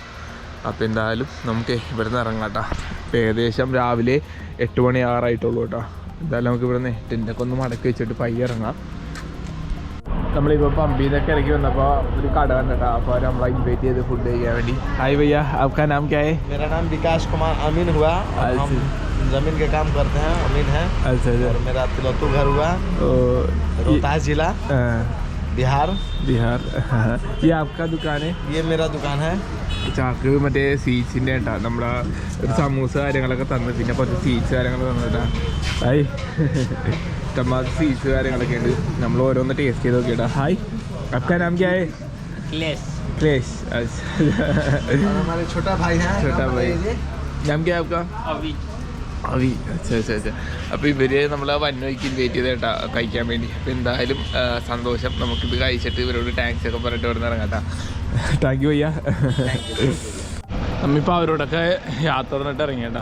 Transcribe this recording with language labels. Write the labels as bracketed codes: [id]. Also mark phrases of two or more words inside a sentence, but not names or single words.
[ml] അപ്പോൾ എന്തായാലും നമുക്ക് ഇവിടെ നിന്ന് ഇറങ്ങാം കേട്ടോ. ഇപ്പോൾ ഏകദേശം രാവിലെ 8 മണി ആറായിട്ടുള്ളൂ കേട്ടോ. എന്തായാലും നമുക്ക് ഇവിടെ നിന്ന് ടെൻ്റൊക്കെ ഒന്ന് മടക്കി വെച്ചിട്ട് പയ്യെ ഇറങ്ങാം. നമ്മളിപ്പോൾ പമ്പിൽ നിന്നൊക്കെ ഇറങ്ങി വന്നപ്പോൾ ഒരു കട കണ്ടിട്ടാ. അപ്പോൾ നമ്മളെ ഇൻവൈറ്റ് ചെയ്ത് ഫുഡ് കഴിക്കാൻ വേണ്ടി. [hi] ഹായ് भैया, आपका नाम क्या है? मेरा नाम विकास कुमार अमीन हुआ। हम जमीन के काम करते हैं, अमीन है। अच्छा। और मेरा तिलौतू घर हुआ, रोहतास जिला, बिहार। ये आपका दुकान है? ये मेरा दुकान है. [ml] ചാക്ക് മറ്റേ സ്വീറ്റ്സിൻ്റെ കേട്ടോ. നമ്മളെ ഒരു സമൂസ കാര്യങ്ങളൊക്കെ തന്നു, പിന്നെ കുറച്ച് സ്വീറ്റ്സ് കാര്യങ്ങളൊക്കെ തന്നു കേട്ടോ. ഹായ്, ഇഷ്ടംമാതിരി സ്വീറ്റ്സ് കാര്യങ്ങളൊക്കെ ഉണ്ട്. നമ്മൾ ഓരോന്ന് ടേസ്റ്റ് ചെയ്ത് നോക്കിയിട്ടാ. ഹായ്, [hi] आपका नाम क्या है? क्लेश. अच्छा, हमारे छोटा भाई है. नाम क्या है आपका? അവി. अच्छा. [ml] അപ്പോൾ ഇവർ നമ്മളെ വന്നോയ്ക്ക് ഇൻവൈറ്റ് ചെയ്ത് കേട്ടോ കഴിക്കാൻ വേണ്ടി. അപ്പോൾ എന്തായാലും സന്തോഷം. നമുക്കിത് കഴിച്ചിട്ട് ഇവരോട് താങ്ക്സ് ഒക്കെ പറഞ്ഞിട്ട് ഇവിടെ നിന്ന് ഇറങ്ങാം കേട്ടോ. [en] thank you [ml] അയ്യാ. നമ്മളിപ്പോൾ അവരോടൊക്കെ യാത്ര തന്നിട്ട് ഇറങ്ങി കേട്ടോ.